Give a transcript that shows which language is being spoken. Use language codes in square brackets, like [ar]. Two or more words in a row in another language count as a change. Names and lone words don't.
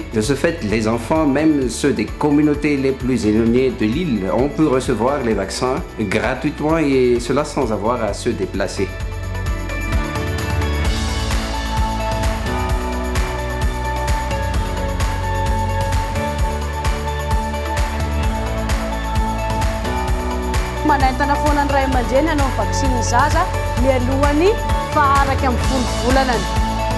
[fr] De ce fait, les enfants, même ceux des communautés les plus éloignées de l'île, ont pu recevoir les vaccins gratuitement et cela sans avoir à se déplacer. [mg] Manaintana foana ny ray aman-dreny hanao vaksiny zaza mialohany faharaka amin'ny 10 volana.